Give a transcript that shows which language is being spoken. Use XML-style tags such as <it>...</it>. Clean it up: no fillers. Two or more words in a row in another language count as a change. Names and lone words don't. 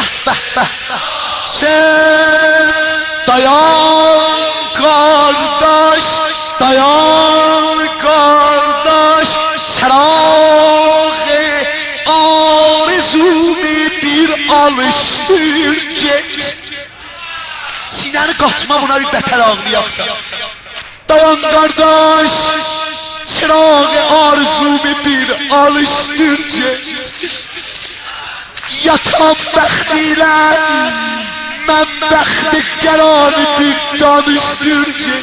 <az>به sen</az> <tr>dayan kardeş, dayan kardeş,</tr> <az>çırağ arzumu bir alıştır get. Sinəni qatma buna bir bətər ağlayaq da.</az> <tr>Dayan kardeş,</tr> <az>çırağ arzumu bir alıştır get. Yakan bəxtilə mən bəxti qərarı bir danışdır get.</az>